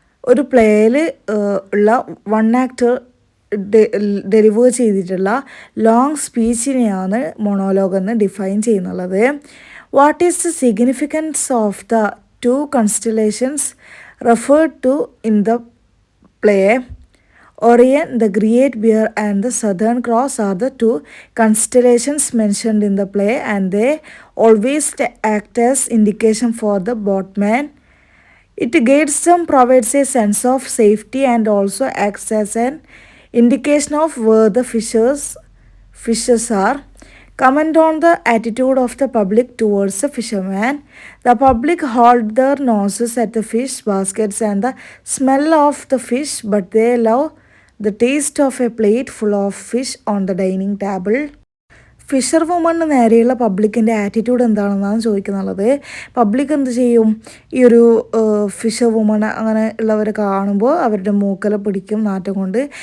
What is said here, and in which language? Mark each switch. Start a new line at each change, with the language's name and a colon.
Malayalam: ഒരു പ്ലേയിൽ ഉള്ള one actor deliver ചെയ്തിട്ടുള്ള ലോങ് സ്പീച്ചിനെയാണ് മൊണോലോഗ് എന്ന് define ചെയ്യുന്നുള്ളത്.
English: What is the significance of the two constellations referred to in the play? Orion, the Great Bear and the Southern Cross are the two constellations mentioned in the play, and they always act as indication for the boatman. It guides them, provides a sense of safety, and also acts as an indication of where the fishes are. Comment on the attitude of the public towards the fisherman. The public hold their noses at the fish baskets and the smell of the fish, but they love the taste of a plate full of fish on the dining table.
Malayalam: Fisher woman നേരെയുള്ള പബ്ലിക്കിൻ്റെ attitude എന്താണെന്നാണ് ചോദിക്കുന്നുള്ളത്. Public എന്ത് ചെയ്യും? ഈ ഒരു Fisher woman അങ്ങനെ ഉള്ളവരെ കാണുമ്പോൾ അവരുടെ മൂക്കല പിടിക്കും നാറ്റം കൊണ്ട്.